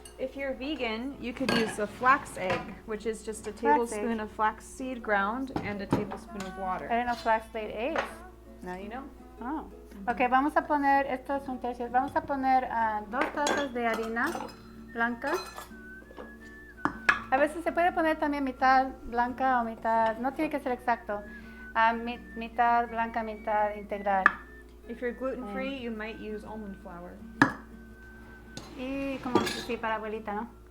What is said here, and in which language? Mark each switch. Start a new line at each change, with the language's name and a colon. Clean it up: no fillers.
English: If you're vegan, you could use a flax egg, which is just a tablespoon of flax seed ground and a tablespoon of water. I didn't know flax laid eggs. Now you know. Oh.
Spanish: Ok, vamos a poner, estos son tercios, vamos a poner 2 tazas de harina blanca. A veces se puede poner también mitad blanca o mitad, no tiene que ser exacto, mitad blanca, mitad integral.
English: If you're gluten-free, you might use almond flour.
Spanish: Y como, sí, para abuelita, ¿no?